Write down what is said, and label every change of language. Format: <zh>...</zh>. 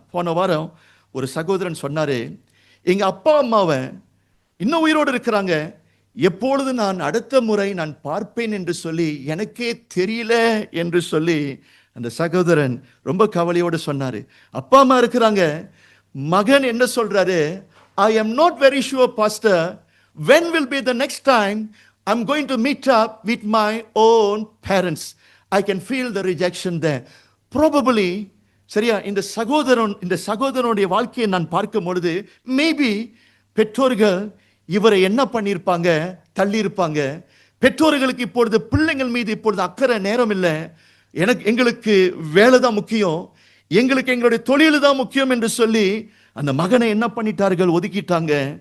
<ta>போன வாரம் ஒரு சகோதரன் சொன்னாரு, எங்க அப்பா அம்மாவை இன்னும் உயிரோடு இருக்கிறாங்க, எப்பொழுது நான் அடுத்த முறை நான் பார்ப்பேன் என்று சொல்லி எனக்கே தெரியல என்று சொல்லி அந்த சகோதரன் ரொம்ப கவலையோடு சொன்னாரு. அப்பா அம்மா இருக்கிறாங்க, மகன் என்ன சொல்றாரு?</ta> <en>I am not very sure pastor, when will be the next time I'm going to meet up with my own parents. I can feel the rejection there.</en> <ta>Probably, சரியா, இந்த சகோதரனுடைய வாழ்க்கையை நான் பார்க்கும் பொழுது மேபி பெற்றோர்கள் இவரை என்ன பண்ணியிருப்பாங்க? தள்ளி இருப்பாங்க. பெற்றோர்களுக்கு இப்பொழுது பிள்ளைங்கள் மீது இப்பொழுது அக்கறை நேரம் இல்லை. எங்களுக்கு வேலை தான் முக்கியம், எங்களுக்கு எங்களுடைய தொழில் தான் முக்கியம் என்று சொல்லி அந்த மகனை என்ன பண்ணிட்டார்கள்? ஒதுக்கிட்டாங்க.</ta>